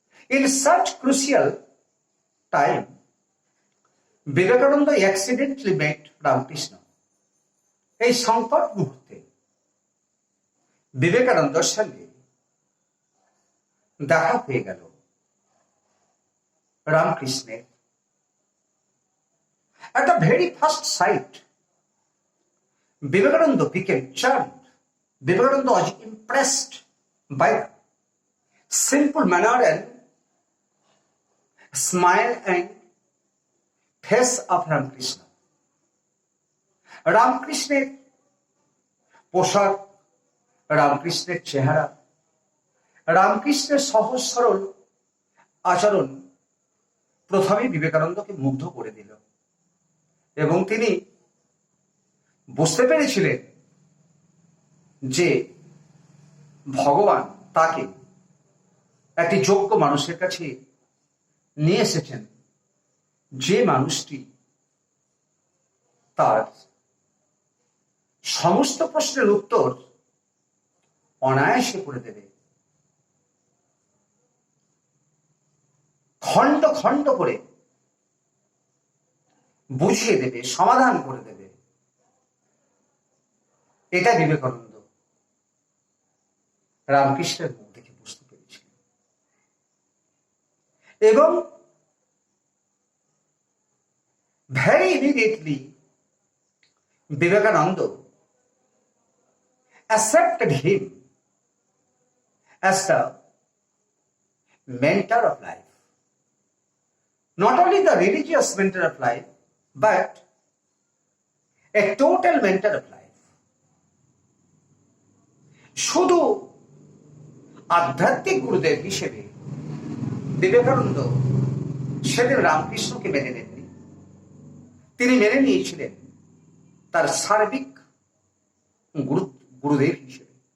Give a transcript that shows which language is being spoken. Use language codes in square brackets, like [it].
[en] In such crucial time, Vivekananda accidentally met Ramakrishna. [bn] এই সংকট মুহূর্তে বিবেকানন্দের সঙ্গে দেখা হয়ে গেল রামকৃষ্ণের। [en] At the very first sight, Vivekananda became charmed. Vivekananda was impressed by the simple manner and smile and face of Ramakrishna. [bn] রামকৃষ্ণের পোশাক, রামকৃষ্ণের চেহারা, রামকৃষ্ণের সহজ সরল আচরণ প্রথমে বিবেকানন্দকে মুগ্ধ করে দিল এবং তিনি বুঝতে পেরেছিলেন যে ভগবান তাকে একটি যোগ্য মানুষের কাছে নিয়ে এসেছেন, যে মানুষটি তার সমস্ত প্রশ্নের উত্তর অনায়াসে করে দেবে, খণ্ড খণ্ড করে বুঝিয়ে দেবে, সমাধান করে দেবে। এটা বিবেকানন্দ রামকৃষ্ণের মুখ দেখে বুঝতে পেরেছিলেন এবং [en] very immediately Vivekananda accepted him as the mentor of life. Not only the religious mentor of life, but a total mentor of life. [bn] শুধু আধ্যাত্মিক গুরুদেব হিসেবে বিবেকানন্দ সেদিন রামকৃষ্ণকে মেনে নেননি, তিনি মেনে নিয়েছিলেন তার সার্বিক গুরুদেব হিসেবে।